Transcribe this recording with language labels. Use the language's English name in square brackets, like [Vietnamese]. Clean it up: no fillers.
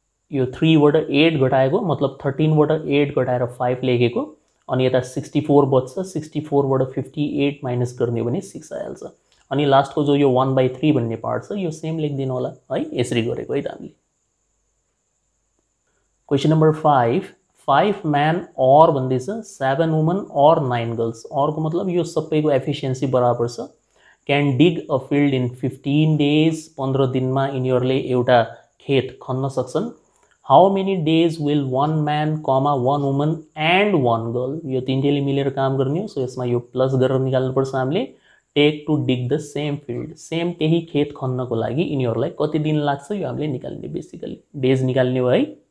[Nepali] यो 3 बाट 8 घटाएको मतलब 13 बाट 8 घटाएर 5 लेखेको, अनि यता 64 बच्छ, 64 बाट 58 माइनस गर्ने हो भने 6 आइहाल्छ। अनि लास्टको जो यो 1/3 भन्ने पार्ट छ यो सेम लेख्दिनु होला है, यसरी गरेको है त हामीले। [English] question number 5 man और भन्दैछ 7 woman और 9 गर्ल्स, [Nepali] और को मतलब यो सबैको एफिसिएन्सी बराबर छ। [English] can dig a field in 15 days, [Nepali] 15 दिनमा यिनीहरूले एउटा खेत खन्न सक्छन्। [English] how many days will 1 man, 1 woman and 1 girl, [Nepali] यो तीनटैले मिलेर काम गर्ने हो। सो यसमा यो प्लस गरेर निकाल्नुपर्छ हामीले। [English] take to dig the same field, [Nepali] same त्यही खेत खन्नको लागि यिनीहरूलाई कति दिन लाग्छ यो हामीले निकाल्ने, बेसिकली डेज निकाल्ने हो है।